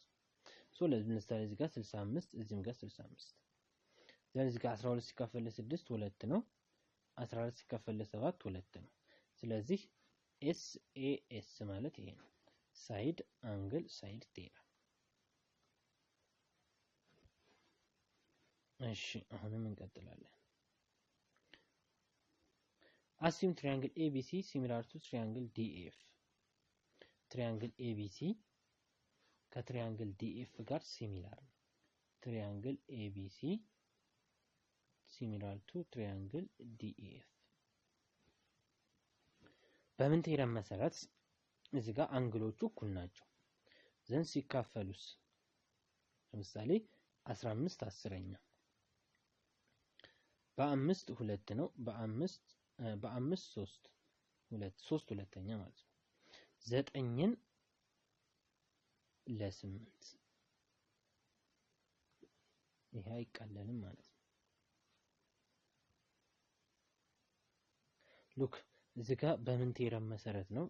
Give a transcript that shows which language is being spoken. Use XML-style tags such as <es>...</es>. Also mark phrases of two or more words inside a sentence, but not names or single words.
<am>ነው። ለምሳሌ እዚህ ጋር 65 እዚህም ጋር 65 እዚህ ጋር 12 ሲካፈል ለ6 2 ነው። 14 ሲካፈል ለ7 2 ነው። ስለዚህ ኤስኤኤስ ማለት ይሄ ነው።</am> <en>side angle side theorem።</en> <am>እሺ አሁንም እንቀጥላለን።</am> <en>assume triangle ABC similar to triangle DF. triangle ABC</en> <am>ከትሪያንግል DF ጋር ሲሚላር ነው።</am> <en>triangle ABC similar to triangle DF</en> <am>በምን ቴረም መሰረት እዚህ ጋር አንግሎቹ እኩል ናቸው። ዘን ሲካፈሉስ ለምሳሌ 15 10ኛ በ5 2 ነው። በ5 3 3 ሁለተኛ ማለት ነው። 9ን ለ8 ይሄ አይቀለልም ማለት ነው። ሉክ እዚህ ጋር በምን ቴረም መሰረት ነው?</am>